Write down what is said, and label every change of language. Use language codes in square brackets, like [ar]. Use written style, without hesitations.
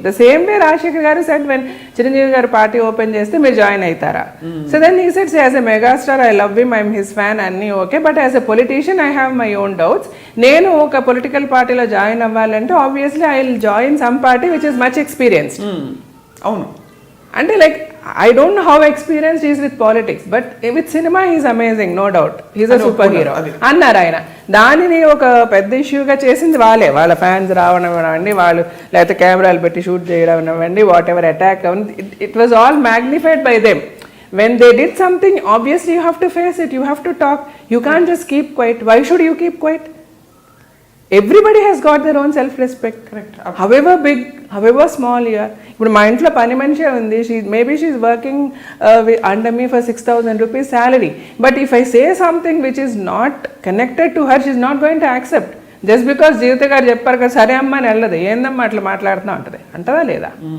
[en] the same way Rajasekhar garu said when Chiranjeevi garu [te] party open చేస్తే మీరు జాయిన్ అవుతారా? [en] So then he సెడ్స్ as a megastar I love him, I'm his fan, అన్నీ okay, but as a politician I have my own doubts. [te] నేను ఒక political పార్టీలో join అవ్వాలంటే [en] Obviously I will join some party which is much experienced. [te] అవును, [en] అంటే like I don't know how experienced he is with politics, but with cinema he is amazing, no doubt. He is a superhero. [te] అన్నారు ఆయన. దానిని ఒక పెద్ద ఇష్యూగా చేసింది వాళ్ళ fans రావడం అవ్వండి, వాళ్ళు లేకపోతే కెమెరాలు పెట్టి షూట్ చేయడం అవ్వండి, వాట్ ఎవర్ అటాక్ అవ్వండి, [en] It was all magnified by them. When they did something, obviously you have to face it, you have to talk. You can't just keep quiet. Why should you keep quiet? Everybody has got their own self-respect. Correct. However big, however small you are. [te] ఇప్పుడు మా ఇంట్లో పని మనిషే ఉంది, [en] Maybe she is working under me for 6,000 rupees salary. But if I say something which is not connected to her, she is not going to accept. [te] Just because జీవిత గారు చెప్పారు కదా సరే అమ్మ అని వెళ్ళదు, ఏందమ్మా అట్లా మాట్లాడుతున్నా ఉంటుంది అంటదా లేదా?